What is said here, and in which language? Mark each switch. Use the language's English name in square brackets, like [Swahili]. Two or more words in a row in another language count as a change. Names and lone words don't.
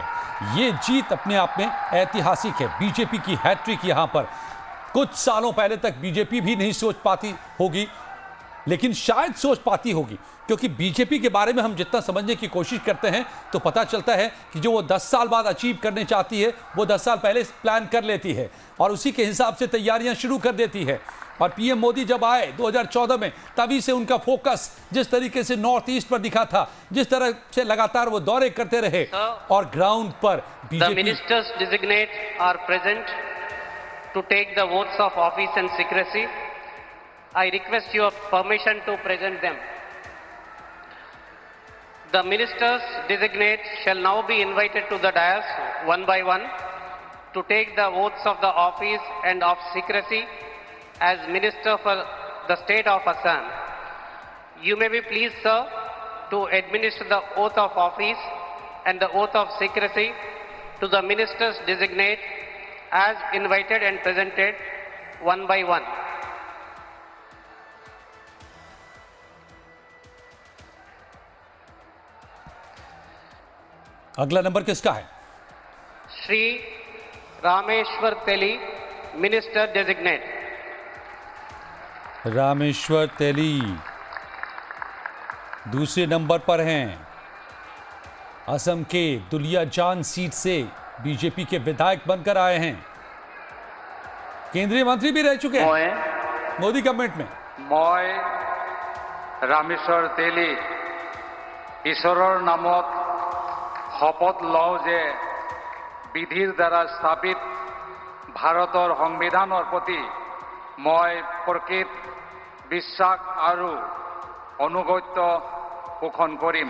[Hindi] ये जीत अपने आप में ऐतिहासिक है। बीजेपी की हैट्रिक यहाँ पर कुछ सालों पहले तक बीजेपी भी नहीं सोच पाती होगी, लेकिन शायद सोच पाती होगी, क्योंकि बीजेपी के बारे में हम जितना समझने की कोशिश करते हैं तो पता चलता है कि जो वो 10 साल बाद अचीव करने चाहती है वो 10 साल पहले प्लान कर लेती है और उसी के हिसाब से तैयारियां शुरू कर देती है। और पीएम मोदी जब आए 2014 में, तभी से उनका फोकस जिस तरीके से नॉर्थ ईस्ट पर दिखा था, जिस तरह से लगातार वो दौरे करते रहे और ग्राउंड पर [English] The ministers designate are present to take the oaths of office and secrecy. I request your permission to present them. The ministers designate shall now be invited to the dais one by one to take the oaths of the office and of secrecy as Minister for the state of Assam. You may be pleased, sir, to administer the oath of office and the oath of secrecy to the ministers designate as invited and presented one by one. [Hindi] अगला नंबर किसका है? [English] Shri Rameshwar Teli, Minister Designate. [Hindi] रामेश्वर तेली दूसरे नंबर पर हैं। असम के दुलियाजान सीट से बीजेपी के विधायक बनकर आए हैं। केंद्रीय मंत्री भी रह चुके हैं मोदी गवर्नमेंट में। मैं रामेश्वर तेली [Assamese] ঈশ্বৰৰ নামত শপত লওঁ যে বিধিৰ দ্বাৰা স্থাপিত ভাৰতৰ সংবিধানৰ প্ৰতি মই প্ৰকৃত বিশ্বাস আৰু অনুগত্য পোষণ কৰিম।